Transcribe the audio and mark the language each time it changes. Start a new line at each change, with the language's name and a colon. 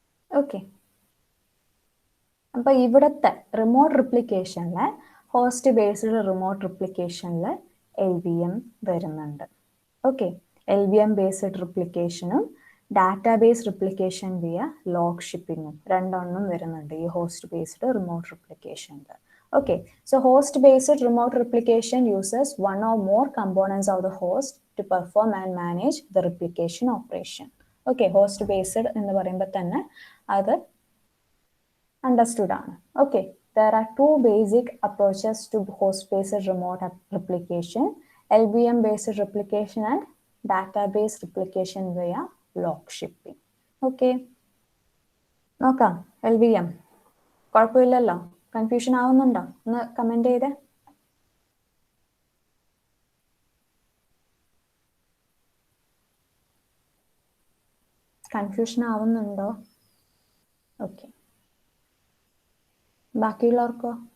Malayalam: Okay, അപ്പൊ ഇവിടുത്തെ remote റിപ്ലിക്കേഷനിലെ host based remote റിപ്ലിക്കേഷനിൽ LVM വരുന്നുണ്ട്. Okay, LVM based റിപ്ലിക്കേഷനും database replication via log ഷിപ്പിങ്ങും രണ്ടെണ്ണം വരുന്നുണ്ട് ഈ host based remote റിപ്ലിക്കേഷനിൽ.
English: Okay, so host-based remote replication uses one or more components of the host to perform and manage the replication operation.
Malayalam: Okay, host-based എന്ന് പറയുമ്പോൾ തന്നെ അത് understood ആണ്.
English: Okay, there are two basic approaches to host-based remote replication: LVM-based replication and database replication via log shipping.
Malayalam: Okay, നോക്കാം. LVM കുഴപ്പമില്ലല്ലോ? Confusion ആവുന്നുണ്ടോ? ഒന്ന് comment ചെയ്തേ. കൺഫ്യൂഷൻ ആവുന്നുണ്ടോ? ഓക്കെ, ബാക്കിയുള്ളവർക്കോ?